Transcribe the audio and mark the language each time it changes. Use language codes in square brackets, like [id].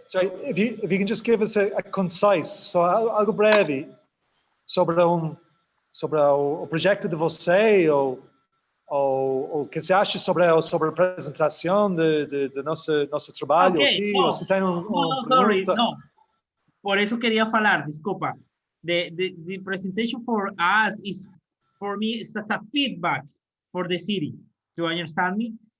[en] sorry, if you can just give us a concise, [pt] so algo breve sobre o projeto de você ou o que você acha sobre a apresentação de nosso trabalho aqui, ou se tem [en] sorry, no. [es] Por eso quería falar, disculpa. [en] The presentation for us is, for me, it's a feedback for the city. Do you understand me?